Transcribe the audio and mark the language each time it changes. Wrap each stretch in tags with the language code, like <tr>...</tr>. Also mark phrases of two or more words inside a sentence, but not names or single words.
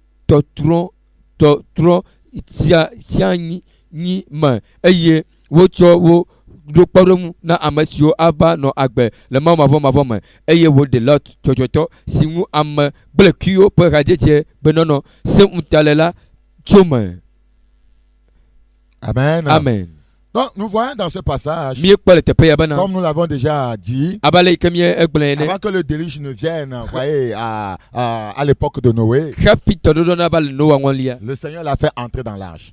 <ee>tɔtrɔ tianyi me eye wotsɔ wo ɖo kpɔɖeŋu na ame siwo ava nɔ agbe le mavɔ me eye woɖe Lot tsɔtsɔtɔ si ŋu ame gblẽkuiwo ƒe hadzidze gbenɔnɔ se ŋuta la tso me.</ee> <fr>Amen. Amen. Donc, nous voyons dans ce passage, comme nous l'avons déjà dit, avant que le déluge ne vienne, voyez, à l'époque de Noé, le Seigneur l'a fait entrer dans l'arche.</fr>